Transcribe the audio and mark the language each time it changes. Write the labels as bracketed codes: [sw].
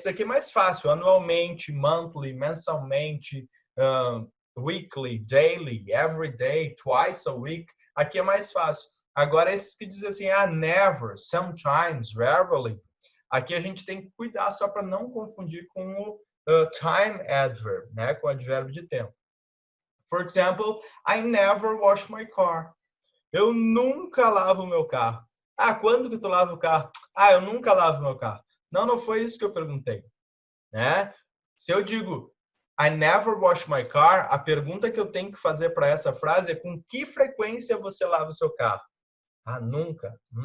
[pt] Esse aqui é mais fácil, anualmente, monthly, mensalmente, weekly, daily, [en] every day, twice a week. [pt] Aqui é mais fácil. Agora, esses que dizem assim, never, sometimes, rarely. Aqui a gente tem que cuidar só para não confundir com o time adverb, né? Com o advérbio de tempo. [en] For example, I never wash my car. [pt] Eu nunca lavo o meu carro. Quando que tu lava o carro? Eu nunca lavo meu carro. Não foi isso que eu perguntei, né? Se eu digo [en] I never wash my car, [pt] a pergunta que eu tenho que fazer para essa frase é com que frequência você lava o seu carro? Nunca.